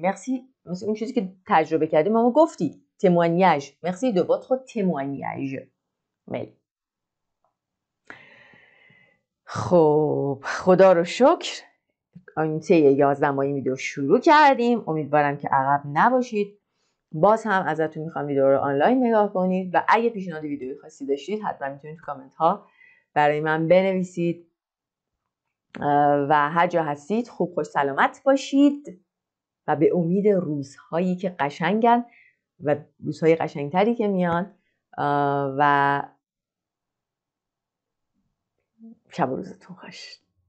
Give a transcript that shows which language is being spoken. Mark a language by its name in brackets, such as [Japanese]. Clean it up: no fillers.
[Persian] مرسی مثل اون چیزی که تجربه کردیم ما گفتید témoignage. [French] merci de votre témoignage. [Persian] میل. خب خدا رو شکر این 11 ماهی ویدیو شروع کردیم. امیدوارم که عقب نباشید. باز هم ازتون میخوام ویدیو رو آنلاین نگاه کنید و اگه پیشنهاد ویدیویی خاصی داشتید حتما میتونید تو کامنت ها برای من بنویسید و هر جا هستید خوب خوش سلامت باشید و به امید روزهایی که قشنگن و روزهای قشنگتری که میان و شب و روزتون خوش.